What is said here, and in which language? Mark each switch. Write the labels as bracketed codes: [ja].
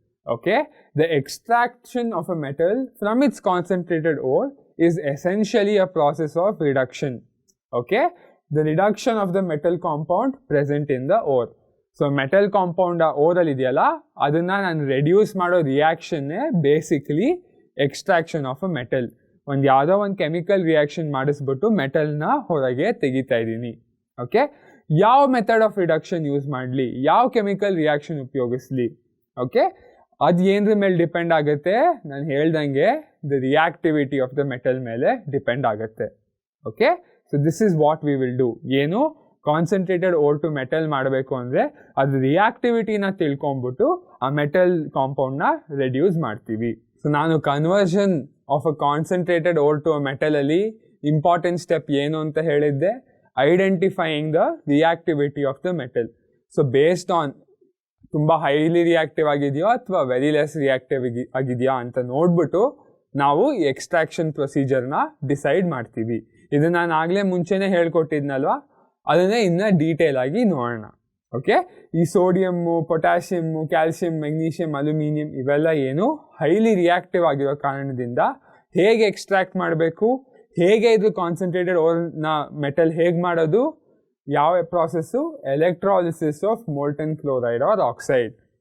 [en] Okay, the extraction of a metal from its concentrated ore is essentially a process of reduction. Okay, the reduction of the metal compound present in the ore. [kn] So metal compound ore ಅಲ್ಲಿ ಇದೆಯಲ್ಲ, ಅದನ್ನ ನಾನು reduce ಮಾಡೋ ರಿಯಾಕ್ಷನ್ನೇ basically extraction of a metal. ಯಾವುದೋ ಒಂದು chemical reaction ಮಾಡಿಸ್ಬಿಟ್ಟು ಮೆಟಲ್ನ ಹೊರಗೆ ತೆಗಿತಾ ಇದ್ದೀನಿ. ಓಕೆ, ಯಾವ ಮೆಥಡ್ ಆಫ್ ರಿಡಕ್ಷನ್ ಯೂಸ್ ಮಾಡಲಿ, ಯಾವ ಕೆಮಿಕಲ್ ರಿಯಾಕ್ಷನ್ ಉಪಯೋಗಿಸ್ಲಿ? ಓಕೆ, ಅದು ಏನರ ಮೇಲೆ ಡಿಪೆಂಡ್ ಆಗುತ್ತೆ? ನಾನು ಹೇಳ್ದಂಗೆ the reactivity of the metal ಮೇಲೆ ಡಿಪೆಂಡ್ ಆಗುತ್ತೆ. [en] Okay, so this is what we will do. [kn] ಏನು? ಕಾನ್ಸಂಟ್ರೇಟೆಡ್ ಓರ್ ಟು ಮೆಟಲ್ ಮಾಡಬೇಕು ಅಂದರೆ ಅದು ರಿಯಾಕ್ಟಿವಿಟಿನ ತಿಳ್ಕೊಂಬಿಟ್ಟು ಆ ಮೆಟಲ್ ಕಾಂಪೌಂಡ್ನ ರೆಡ್ಯೂಸ್ ಮಾಡ್ತೀವಿ. ಸೊ ನಾನು conversion of a concentrated or to a ಮೆಟಲಲ್ಲಿ important step ಏನು ಅಂತ ಹೇಳಿದ್ದೆ? [en] Identifying the reactivity of the metal. So based on [kn] ತುಂಬ ಹೈಲಿ ರಿಯಾಕ್ಟಿವ್ ಆಗಿದೆಯೋ ಅಥವಾ ವೆರಿ ಲೆಸ್ ರಿಯಾಕ್ಟಿವ್ ಆಗಿದೆಯಾ ಅಂತ ನೋಡ್ಬಿಟ್ಟು ನಾವು ಈ ಎಕ್ಸ್ಟ್ರಾಕ್ಷನ್ ಪ್ರೊಸೀಜರ್ನ ಡಿಸೈಡ್ ಮಾಡ್ತೀವಿ. ಇದು ನಾನು ಆಗಲೇ ಮುಂಚೆನೇ ಹೇಳ್ಕೊಟ್ಟಿದ್ನಲ್ವಾ, ಅದನ್ನೇ ಇನ್ನೂ ಡೀಟೇಲ್ ಆಗಿ ನೋಡೋಣ. ಓಕೆ, ಈ sodium, potassium, calcium, magnesium, aluminium ಇವೆಲ್ಲ ಏನು ಹೈಲಿ ರಿಯಾಕ್ಟಿವ್ ಆಗಿರೋ ಕಾರಣದಿಂದ ಹೇಗೆ ಎಕ್ಸ್ಟ್ರಾಕ್ಟ್ ಮಾಡಬೇಕು, ಹೇಗೆ ಇದು ಕಾನ್ಸಂಟ್ರೇಟೆಡ್ ಓರ್ನ ಮೆಟಲ್ ಹೇಗೆ ಮಾಡೋದು, ಯಾವ process, electrolysis of molten chloride R oxide.